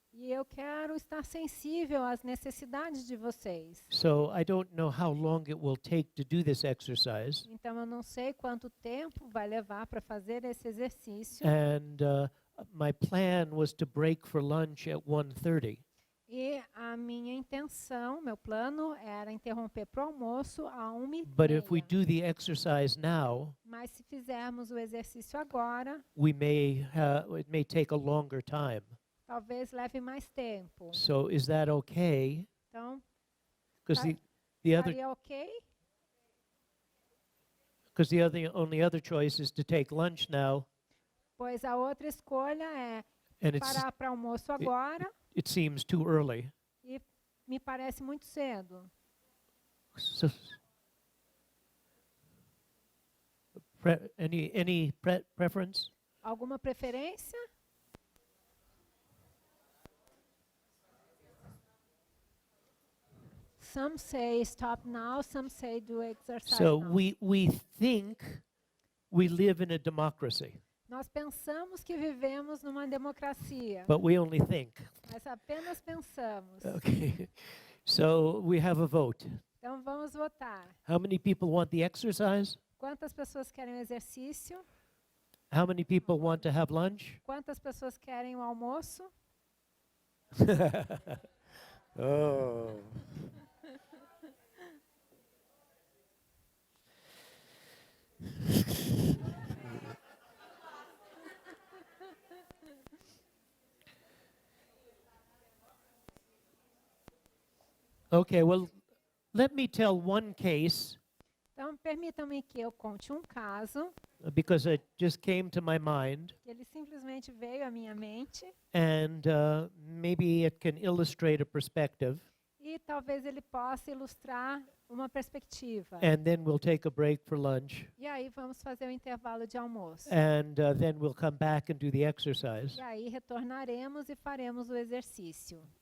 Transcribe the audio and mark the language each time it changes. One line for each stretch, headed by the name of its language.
Portuguese: e eu quero estar sensível às necessidades de vocês.
English: So I don't know how long it will take to do this exercise,
Portuguese: Então eu não sei quanto tempo vai levar para fazer esse exercício.
English: and my plan was to break for lunch at 1:30.
Portuguese: E a minha intenção, meu plano era interromper para o almoço a 1h30.
English: But if we do the exercise now,
Portuguese: Mas se fizermos o exercício agora,
English: it may take a longer time.
Portuguese: talvez leve mais tempo.
English: So is that okay?
Portuguese: Então,
English: Because
Portuguese: Tá.
English: the other
Portuguese: estaria ok?
English: because the only other choice is to take lunch now,
Portuguese: Pois a outra escolha é
English: and it's
Portuguese: parar para almoço agora
English: it seems too early.
Portuguese: e me parece muito cedo.
English: So, any preference?
Portuguese: Alguma preferência?
English: Some say stop now, some say do exercise So now. we think we live in a democracy,
Portuguese: Nós pensamos que vivemos numa democracia,
English: but we only think.
Portuguese: mas apenas pensamos.
English: Okay. So we have a vote.
Portuguese: Então vamos votar.
English: How many people want the exercise?
Portuguese: Quantas pessoas querem o exercício?
English: How many people want to have lunch?
Portuguese: Quantas pessoas querem o almoço? Oh.
English: Okay, well, let me tell one case
Portuguese: Então, permitam-me que eu conte um caso,
English: because it just came to my mind,
Portuguese: que ele simplesmente veio à minha mente,
English: and maybe it can illustrate a perspective.
Portuguese: e e talvez ele possa ilustrar uma perspectiva.
English: And then we'll take a break for lunch.
Portuguese: E aí vamos fazer o intervalo de almoço.
English: And then we'll come back and do the exercise.
Portuguese: E aí retornaremos e faremos o exercício.